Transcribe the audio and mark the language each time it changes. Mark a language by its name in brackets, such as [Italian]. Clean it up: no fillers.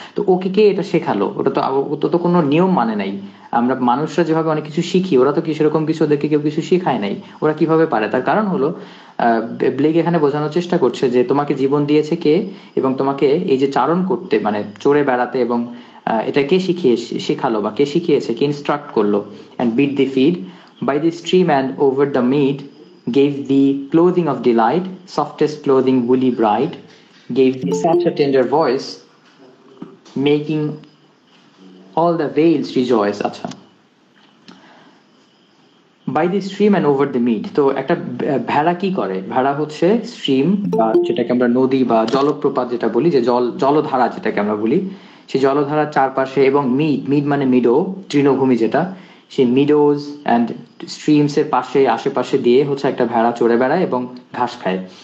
[Bangla] তো ওকে কে এটা শেখালো? ওটা তো কোনো নিয়ম মানে নাই। আমরা মানুষরা যেভাবে অনেক কিছু শিখি, ওরা তো কি সেরকম কিছু, ওদেরকে কেউ কিছু শিখায় নাই। ওরা কিভাবে পারে? তার কারণ হলো ব্লেক এখানে বোঝানোর চেষ্টা করছে যে তোমাকে জীবন দিয়েছে কে, এবং তোমাকে এই যে চারণ করতে, মানে চড়ে বেড়াতে, এবং এটা কে শেখালো, বা কে শিখিয়েছে, কে ইনস্ট্রাক্ট করলো? [English] and beat the feed by the stream and over the mead, gave the clothing of delight, softest clothing woolly bright, gave thee such a tender voice, making all the vales rejoice. আচ্ছা, by the stream and over the mead. [Bangla] তো একটা ভেড়া কি করে? ভেড়া হচ্ছে stream, বা যেটাকে আমরা নদী বা জলপ্রপাত যেটা বলি, যে জলধারা যেটাকে আমরা বলি, সেই জলধারার চারপাশে, এবং মিড মানে মিডো, তৃণভূমি যেটা, সেই মিডোজ অ্যান্ড স্ট্রিমস এর পাশে আশেপাশে দিয়ে হচ্ছে একটা ভেড়া চড়ে বেড়ায় এবং ঘাস খায়।